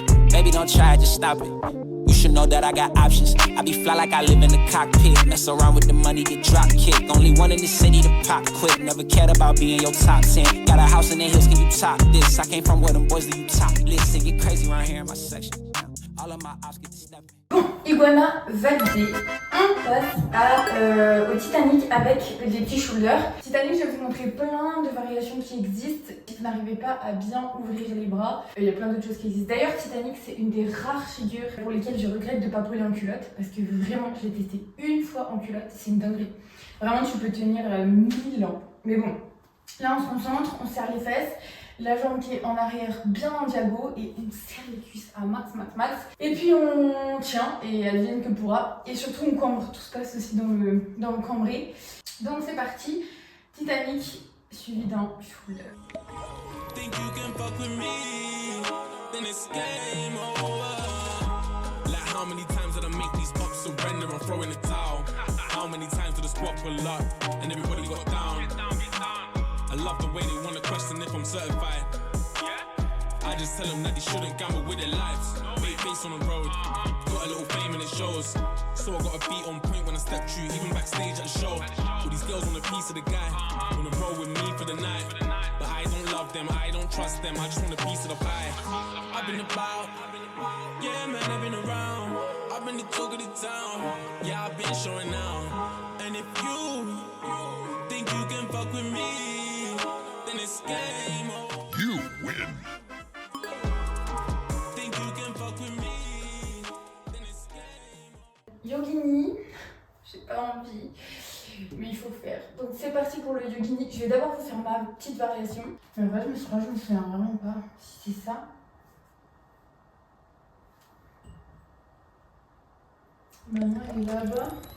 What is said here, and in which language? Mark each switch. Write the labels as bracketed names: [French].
[English] Baby, don't try it, just stop it. You should know that I got options. I be fly like I live in the cockpit. Mess around with the money, get drop kick. Only one in the city to pop quick. Never cared about being your top 10. Got a house in the hills, can you top this? I came from where them boys do you top list. It get crazy around here in my section. All of my ops get to step. [French] Bon, iguana validé. On passe au Titanic avec des petits shoulders. Titanic, je vais vous montrer plein de variations qui existent. Si vous n'arrivez pas à bien ouvrir les bras, il y a plein d'autres choses qui existent. D'ailleurs, Titanic, c'est une des rares figures pour lesquelles je regrette de ne pas brûler en culotte. Parce que vraiment, je l'ai testé une fois en culotte, c'est une dinguerie. Vraiment, tu peux tenir 1000 ans. Mais bon, Là on se concentre, on serre les fesses, la jambe qui est en arrière bien en diago et on serre les cuisses à max. Et puis on tient et advienne que pourra. Et surtout on cambre, tout se passe aussi dans le cambré. Donc c'est parti, Titanic suivi d'un shoulder. [English] Think you can fuck with me, then it's game over. Like how many times did I make these ups surrender and throw in the towel? How many times did the spot pull up and everybody got down? I love the way they wanna question if I'm certified. I just tell them that they shouldn't gamble with their lives. Big face on the road, got a little fame and it shows. So I got a beat on point when I step through, even backstage at the show. All these girls want a piece of the guy, wanna roll with me for the night. But I don't love them, I don't trust them, I just want a piece of the pie. I've been about, yeah man, I've been around. I've been the talk of the town, yeah I've been showing out. And if you think you can fuck with me, then it's game over. You win. Think you can fuck with me, then it's game over. [French] Yogini, j'ai pas envie, mais il faut faire. Donc c'est parti pour le yogini. Je vais d'abord vous faire ma petite variation. Mais en vrai, je me souviens vraiment pas si c'est ça. Maintenant, il est là-bas.